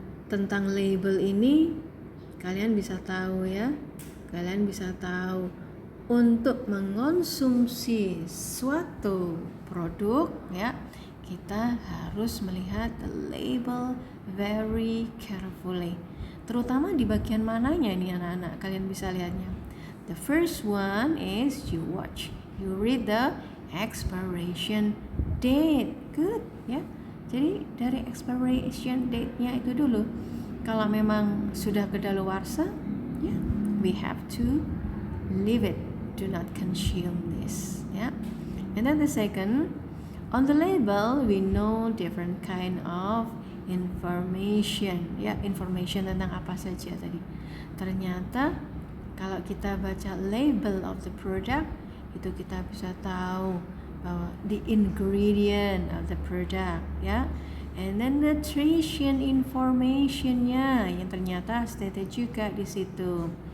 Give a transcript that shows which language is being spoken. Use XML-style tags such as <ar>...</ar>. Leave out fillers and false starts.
<id>tentang label ini kalian bisa tahu ya, kalian bisa tahu untuk mengonsumsi suatu produk ya, kita harus melihat</id> <en>the label very carefully.</en> <id>Terutama di bagian mananya nih anak-anak, kalian bisa lihatnya.</id> <en>The first one is you watch, you read the expiration date. Good ya.</en> <id>Jadi dari expiration date-nya itu dulu. Kalau memang sudah kedaluarsa, ya,</id> <en>we have to leave it. Do not consume this. Ya. And then the second, on the label we know different kind of information.</en> <id>Ya, information tentang apa saja tadi. Ternyata kalau kita baca</id> <en>label of the product,</en> <id>itu kita bisa tahu bahwa</id> <en>the ingredient of the product</en> <id>ya, and then nutrition informationnya yang ternyata stated juga di situ.</id>